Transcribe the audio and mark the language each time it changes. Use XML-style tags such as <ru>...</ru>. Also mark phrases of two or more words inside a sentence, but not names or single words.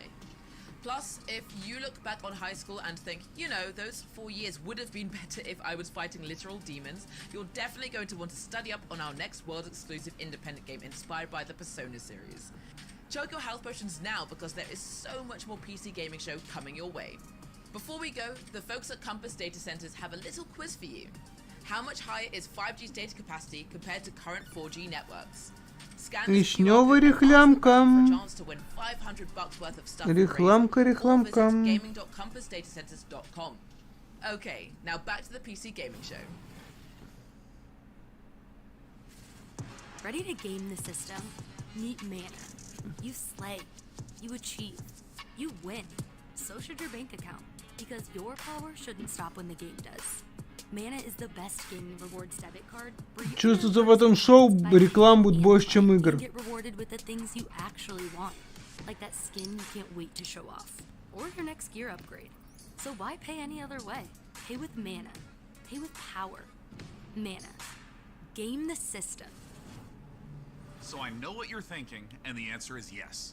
<en>Plus, if you look back on high school and think, you know, those 4 years would have been better if I was fighting literal demons, you're definitely going to want to study up on our next world-exclusive independent game inspired by the Persona series. Chug your health potions now because there is so much more PC Gaming Show coming your way. Before we go, the folks at Compass Data Centers have a little quiz for you. How much higher is 5G's data capacity compared to current 4G networks?</en> <ru>Вишневая рекламка. Рекламка, рекламка.</ru> <en>Okay, now back to the PC Gaming Show. Ready to game the system? Meet Mana. You slay, you achieve, you win. So should your bank account, because your power shouldn't stop when the game does. Mana is the best gaming rewards debit card.</en> <ru>Чувствуется, в этом шоу реклам будет больше, чем игр.</ru> <en>Get rewarded with the things you actually want, like that skin you can't wait to show off, or your next gear upgrade. So why pay any other way? Pay with mana. Pay with power. Mana. Game the system. So I know what you're thinking, and the answer is yes.</en>